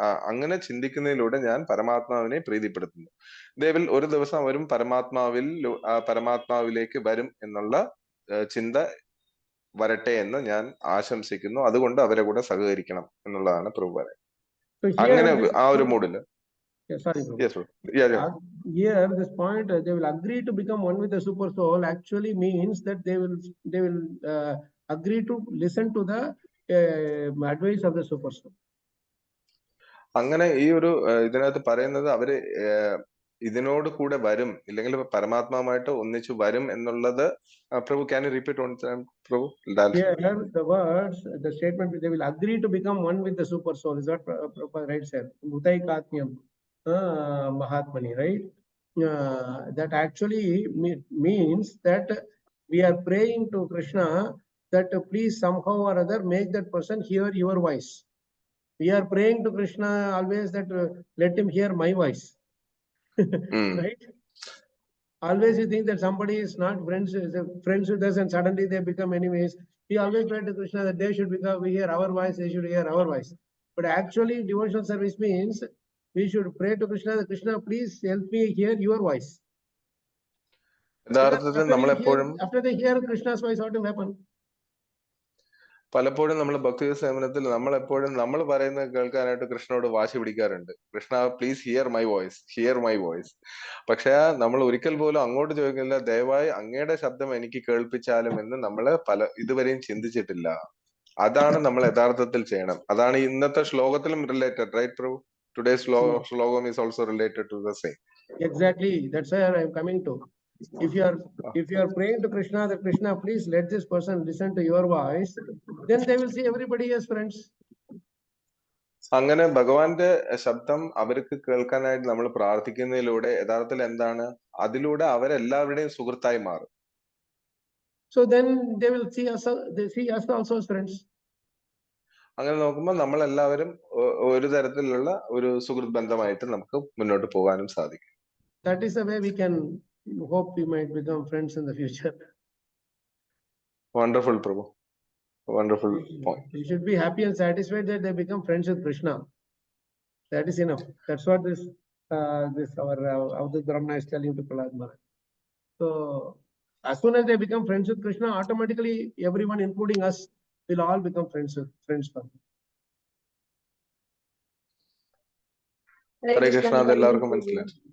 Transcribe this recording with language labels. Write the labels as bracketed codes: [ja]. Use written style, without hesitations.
[ml] അങ്ങനെ ചിന്തിക്കുന്നതിലൂടെ ഞാൻ പരമാത്മാവിനെ പ്രീതിപ്പെടുത്തുന്നു. ദേവിൽ ഒരു ദിവസം അവരും പരമാത്മാവിലേക്ക് വരും എന്നുള്ള ചിന്ത വരട്ടെ എന്ന് ഞാൻ ആശംസിക്കുന്നു. അതുകൊണ്ട് അവരെ കൂടെ സഹകരിക്കണം എന്നുള്ളതാണ് പ്രഭു പറയുന്നത്. അങ്ങനെ ആ ഒരു മൂഡില്. [en] Sorry, bro. Yes, bro. Yeah. Here, this point, they will agree to become one with the super soul actually means that they will agree to listen to the advice of the super soul. [ml] അങ്ങനെ ഈ ഒരു ഇതിനകത്ത് പറയുന്നത് അവര് ഇതിനോട് കൂടെ വരും, ഇല്ലെങ്കിൽ പരമാത്മാവുമായിട്ട് ഒന്നിച്ചു വരും എന്നുള്ളത്. പ്രഭു, [en] can you repeat one time, Prabhu? Here, the words, the statement, they will agree to become one with the super soul. Is that right, sir? Mutaikatnyam Mahatmani, right? That actually means that we are praying to Krishna that please somehow or other make that person hear your voice. We are praying to Krishna always that let him hear my voice. Right? Always you think that somebody is not friends with us and suddenly they become enemies. We always pray to Krishna that they should hear our voice, they should hear our voice. But actually devotional service means we should pray to Krishna that Krishna, please help me hear your voice. After they hear Krishna's voice, what will happen? [ml] പലപ്പോഴും നമ്മൾ ഭക്തി സേവനത്തിൽ നമ്മൾ പറയുന്നത് കേൾക്കാനായിട്ട് കൃഷ്ണനോട് വാശി പിടിക്കാറുണ്ട്. Krishna, [en] Please hear my voice. [ml] പക്ഷെ നമ്മൾ ഒരിക്കൽ പോലും അങ്ങോട്ട് ചോദിക്കില്ല, ദയവായി അങ്ങയുടെ ശബ്ദം എനിക്ക് കേൾപ്പിച്ചാലും എന്ന് നമ്മൾ ഇതുവരെയും ചിന്തിച്ചിട്ടില്ല. അതാണ് നമ്മൾ യഥാർത്ഥത്തിൽ ചെയ്യണം. അതാണ് ഇന്നത്തെ ശ്ലോകത്തിലും related, right Prabhu? [en] Today's slogan is also related to the same. Exactly. That's where I am coming to. If you are praying to Krishna that Krishna, please let this person listen to your voice, then they will see everybody as friends. [ml] അങ്ങനെ ഭഗവാന്റെ ശബ്ദം അവർക്ക് കേൾക്കാനായിട്ട് നമ്മൾ പ്രാർത്ഥിക്കുന്നതിലൂടെ യഥാർത്ഥത്തിൽ എന്താണ്, അതിലൂടെ അവരെല്ലാവരുടെയും സുഹൃത്തായി മാറും. [en] So then they will see us also as friends. [ml] അങ്ങനെ നോക്കുമ്പോൾ നമ്മളെല്ലാവരും ഒരു തരത്തിലുള്ള ഒരു സുഹൃത്ത് ബന്ധമായിട്ട് നമുക്ക് മുന്നോട്ട് പോകാനും സാധിക്കും. [en] That is the way we can hope we might become friends in the future. Wonderful, Prabhu. Wonderful point. You should be happy and satisfied that they become friends with Krishna. That is enough. That's what this our Avadut Brahmana is telling to Prahlad Maharaj. So as soon as they become friends with Krishna, automatically everyone, including us, will all become friends for him. [ml] Hare Krishna, അതെല്ലാവർക്കും മനസ്സിലായി.